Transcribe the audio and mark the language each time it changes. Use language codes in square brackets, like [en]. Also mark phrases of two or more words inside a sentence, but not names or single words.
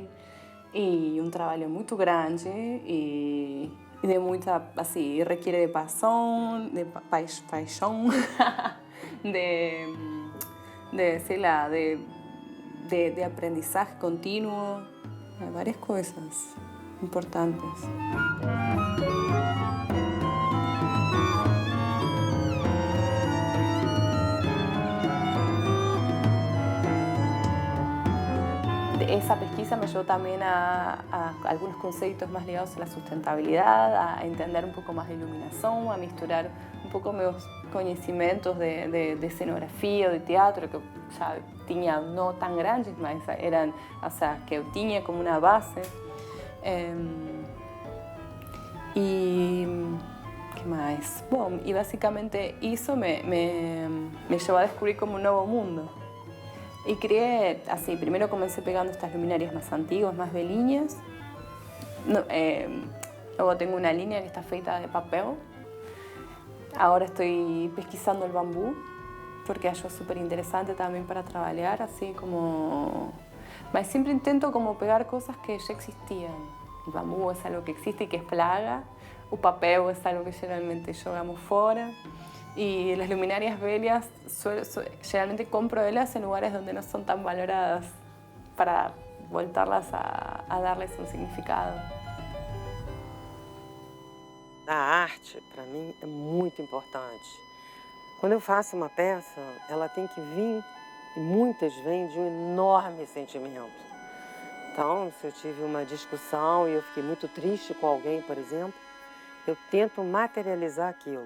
[pt] E um trabalho muito grande e de muita, assim, requer de paixão, sei lá, de aprendizagem contínuo, várias coisas importantes. [es] Esa pesquisa me ayudó también a algunos conceptos más ligados a la sustentabilidad, a entender un poco más de iluminación, a misturar un poco [pt] meus conhecimentos [es] de escenografia, de teatro, [pt] que já tinha não tão grandes, mas eram, [es] o sea, [pt] que eu tinha como uma base. E que mais? Bom, e basicamente isso [es] me llevó [pt] a descobrir como um novo mundo. [es] Y creé, así, primero comencé pegando estas luminarias más antiguas, más velhinhas. Luego tengo una línea que está feita de papel. Ahora estoy pesquisando el bambú, porque acho súper interesante también para trabalhar, así como... Mas siempre intento como pegar cosas que ya existían. El bambú es algo que existe y que es plaga. [pt] O papel [es] es algo que [pt] geralmente jogamos fora. [es] Y las luminarias velhas, generalmente [pt] compro elas [es] en lugares donde no son tan valoradas para voltarlas a darles [pt] um significado. A arte, para mim, é muito importante. Quando eu faço uma peça, ela tem que vir, e muitas vêm de um enorme sentimento. Então, se eu tive uma discussão e eu fiquei muito triste com alguém, por exemplo, eu tento materializar aquilo.